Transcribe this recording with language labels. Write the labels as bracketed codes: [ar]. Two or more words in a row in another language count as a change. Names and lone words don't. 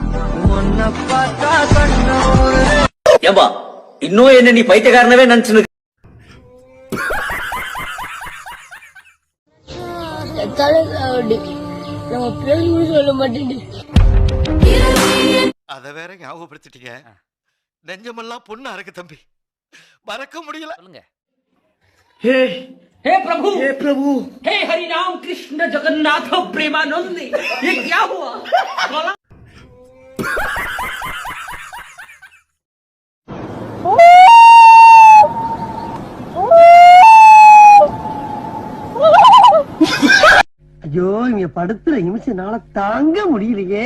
[ta] ஏம்பா இன்னும் என்ன நீ பைத்தியக்காரனவே நினைச்சு சொல்ல மாட்டேன். அத வேற ஞாபகப்படுத்திட்டீங்க. நெஞ்சமெல்லாம் பொண்ணா இருக்கு தம்பி, மறக்க முடியல. [hi] हे हे प्रभु हे हरि राम कृष्ण जगन्नाथ प्रेमानंद, ये क्या हुआ? [ta] ஐயோ இங்க படுத்துற நிமிஷம்னால தாங்க முடியலையே.